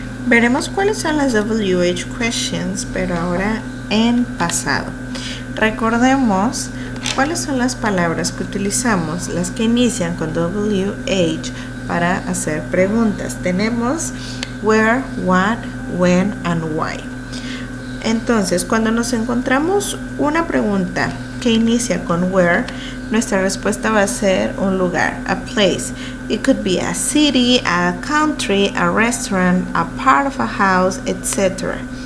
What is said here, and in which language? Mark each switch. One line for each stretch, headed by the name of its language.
Spanish: Veremos cuáles son las WH questions, pero ahora en pasado. Recordemos cuáles son las palabras que utilizamos, las que inician con WH para hacer preguntas. Tenemos where, what, when, and why. Entonces, cuando nos encontramos una pregunta que inicia con where, nuestra respuesta va a ser un lugar,
English: a place. It could be a city, a country, a restaurant, a part of a house, etc.